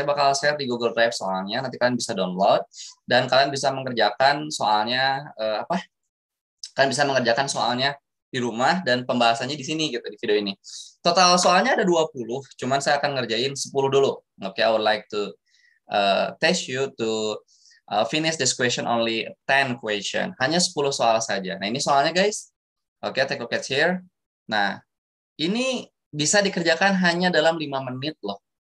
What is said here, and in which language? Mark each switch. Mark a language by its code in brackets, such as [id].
[id] Saya bakal share di Google Drive soalnya, nanti kalian bisa download dan kalian bisa mengerjakan soalnya Kalian bisa mengerjakan soalnya di rumah dan pembahasannya di sini gitu di video ini. Total soalnya ada 20, cuman saya akan ngerjain 10 dulu. [en] Oke, I would like to test you to finish this question only 10 question. [id] Hanya 10 soal saja. Nah, ini soalnya guys. Oke, [en] take a look at here. [id] Nah, ini bisa dikerjakan hanya dalam 5 menit loh.